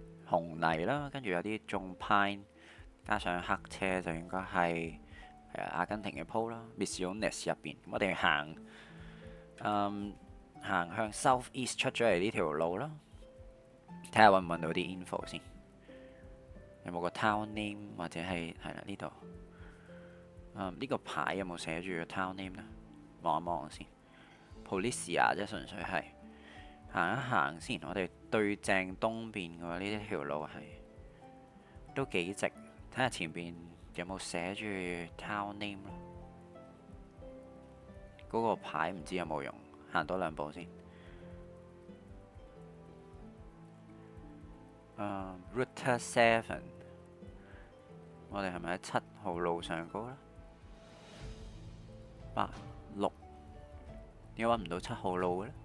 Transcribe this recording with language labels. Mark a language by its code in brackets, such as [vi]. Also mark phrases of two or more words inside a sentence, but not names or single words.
[yue] 紅泥啦，跟住有啲種 pine，加上黑車就應該係阿根廷嘅鋪啦，Misiones 入邊。咁我哋行向 [en] South East [yue] 出咗嚟呢條路啦，睇下揾唔揾到啲 info 先。有冇個 [en] town name [yue] 或者係啦呢度？呢個牌有冇寫住個 [en] town name [yue] 呢？望一望先。Policia 即係純粹係行一行先。我哋對正東邊嘅喎，呢條路係都幾直。睇下前邊有冇寫住 [en] town name [yue] 咯。嗰個牌唔知有冇用，行多兩步先。Route 7，我哋係咪喺7號路上高呢？8、6，點解揾唔到7號路嘅呢？